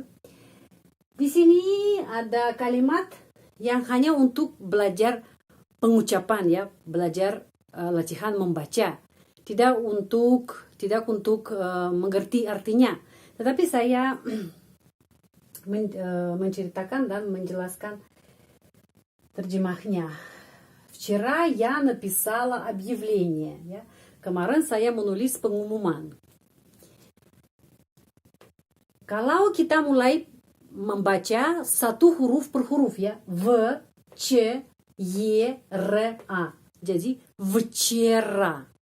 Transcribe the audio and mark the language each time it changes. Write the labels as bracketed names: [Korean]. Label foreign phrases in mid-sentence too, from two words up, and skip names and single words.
[Indonesian] Di sini ada kalimat yang hanya untuk belajar pengucapan ya, belajar latihan membaca, tidak untuk mengerti artinya, tetapi saya menceritakan dan menjelaskan terjemahnya. [Russian] Вчера я написала объявление, [Indonesian] ya. Kemarin saya menulis pengumuman. Kalau kita mulai membaca satu huruf per huruf ya, V, C, Y, R, A. Jadi včera.